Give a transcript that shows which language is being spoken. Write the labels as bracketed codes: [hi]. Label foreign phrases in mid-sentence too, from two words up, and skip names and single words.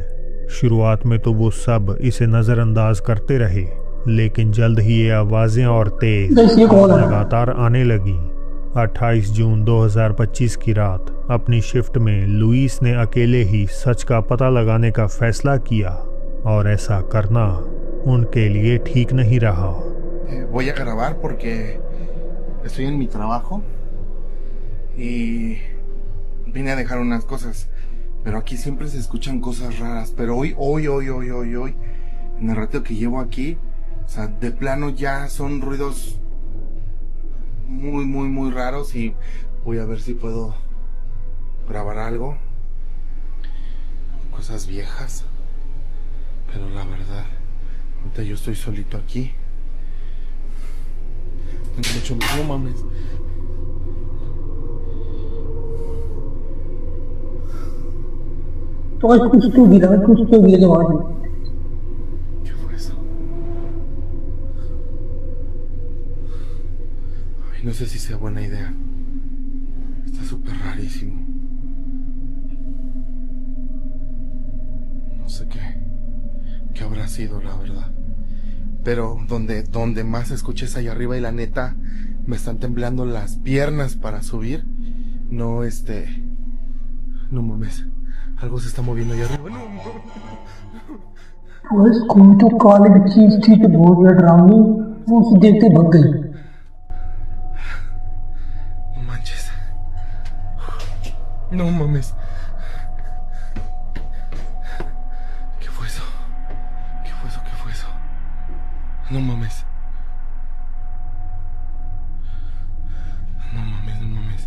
[hi] शुरुआत में तो वो सब इसे नज़रअंदाज करते रहे, लेकिन जल्द ही ये आवाज़ें और तेज लगातार आने लगीं। 28 जून 2025 की रात अपनी शिफ्ट में लुइस ने अकेले ही सच का पता लगाने का फैसला किया, और ऐसा करना उनके लिए ठीक नहीं रहा। [es] Voy a grabar porque estoy en mi trabajo y vine a dejar unas cosas, pero aquí siempre se escuchan cosas raras, pero hoy, en el rato que llevo aquí, o sea, de plano ya son ruidos muy raros y voy a ver si puedo grabar algo, cosas viejas, pero la verdad, ahorita yo estoy solito aquí. Tengo mucho miedo, no mames. [hi] तो कुछ तो गिरा के आवाज। [es] ¿Qué fue eso? Ay, no sé si sea buena idea. Está súper rarísimo. No sé qué habrá sido, la verdad. Pero donde más escuché es allá arriba y la neta me están temblando las piernas para subir. No, no mames. Algo se está moviendo allá arriba. No. [hi] बस कोई तो काली चीज थी तो बहुत ज्यादा डरावनी। वो उसे देखते भाग गई। [es] No manches. No mames. ¿Qué fue eso? ¿Qué fue eso? ¿Qué fue eso? No mames. No mames, no mames.